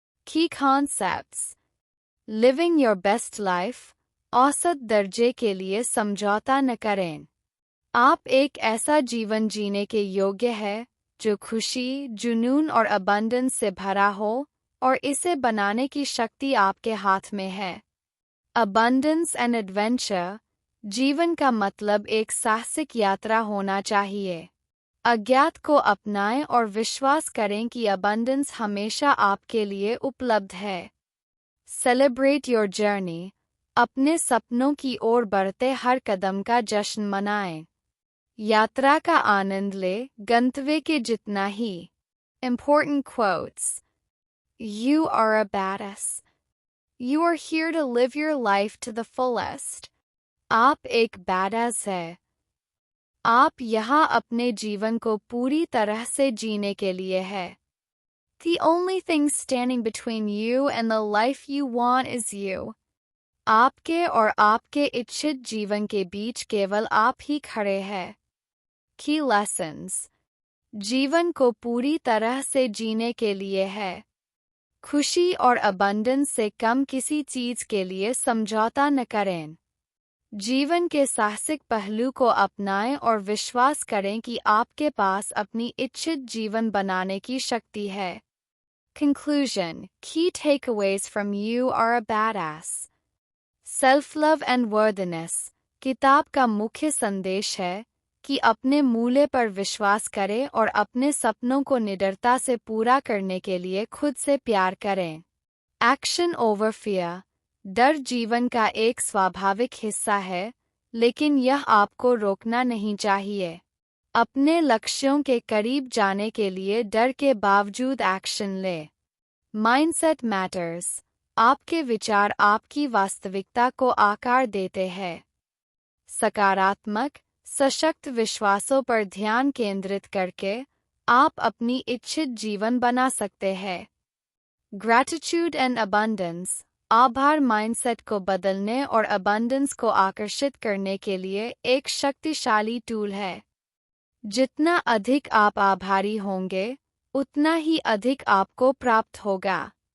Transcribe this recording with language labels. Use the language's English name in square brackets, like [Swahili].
[English] Key concepts. Living your best life. [Hindi] औसत दर्जे के लिए समझौता न करें। आप एक ऐसा जीवन जीने के योग्य है जो खुशी, जुनून और अबंडेंस से भरा हो और इसे बनाने की शक्ति आपके हाथ में है। [English] Abundance and adventure. [Hindi] जीवन का मतलब एक साहसिक यात्रा होना चाहिए। अज्ञात को अपनाएं और विश्वास करें कि अबंडेंस हमेशा आपके लिए उपलब्ध है। [English] Celebrate your journey. [Hindi] अपने सपनों की ओर बढ़ते हर कदम का जश्न मनाएं। यात्रा का आनंद ले, गंतव्य के जितना ही। [English] Important quotes. You are a badass. You are here to live your life to the fullest. [Hindi] आप एक badass है। आप यहाँ अपने जीवन को पूरी तरह से जीने के लिए है। [English] The only thing standing between you and the life you want is you. [Hindi] आपके और आपके इच्छित जीवन के बीच केवल आप ही खड़े हैं। [English] Key lessons. [Hindi] जीवन को पूरी तरह से जीने के लिए है। खुशी और अबंडेंस से कम किसी चीज के लिए समझौता न करें। जीवन के साहसिक पहलू को अपनाएं और विश्वास करें कि आपके पास अपनी इच्छित जीवन बनाने की शक्ति है। [English] Conclusion. Key takeaways from You Are a Badass. Self-love and worthiness. [Hindi] किताब का मुख्य संदेश है कि अपने मूल्य पर विश्वास करें और अपने सपनों को निडरता से पूरा करने के लिए खुद से प्यार करें। [English] Action over fear. [Hindi] डर जीवन का एक स्वाभाविक हिस्सा है, लेकिन यह आपको रोकना नहीं चाहिए। अपने लक्ष्यों के करीब जाने के लिए डर के बावजूद एक्शन ले। [English] Mindset matters. [Hindi] आपके विचार आपकी वास्तविकता को आकार देते हैं। सकारात्मक, सशक्त विश्वासों पर ध्यान केंद्रित करके आप अपनी इच्छित जीवन बना सकते हैं। [English] Gratitude and abundance. [Hindi] आभार माइंडसेट को बदलने और अबंडेंस को आकर्षित करने के लिए एक शक्तिशाली टूल है। जितना अधिक आप आभारी होंगे, उतना ही अधिक आपको प्राप्त होगा।